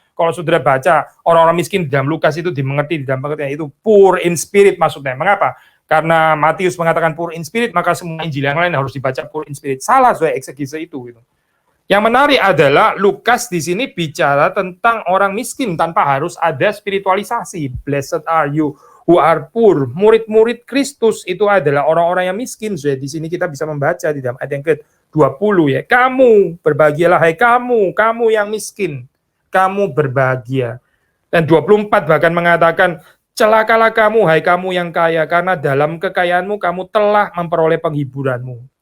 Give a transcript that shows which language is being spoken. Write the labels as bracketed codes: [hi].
[id] Kalau saudara baca orang-orang miskin dalam Lukas itu dimengerti di dalam pengertian itu [en] poor in spirit [id] maksudnya. Mengapa? Karena Matius mengatakan [en] poor in spirit, [id] maka semua Injil yang lain harus dibaca poor in spirit. Salah saya eksegese itu gitu. Yang menarik adalah Lukas di sini bicara tentang orang miskin tanpa harus ada spiritualisasi. [en] Blessed are you who are poor. [id] Murid-murid Kristus itu adalah orang-orang yang miskin. So, di sini kita bisa membaca di dalam ayat yang ke-20 ya. Kamu berbahagialah hai kamu yang miskin. kamu berbahagia. Dan 24 bahkan mengatakan, celakalah kamu, hai kamu yang kaya, karena dalam kekayaanmu kamu telah memperoleh penghiburanmu.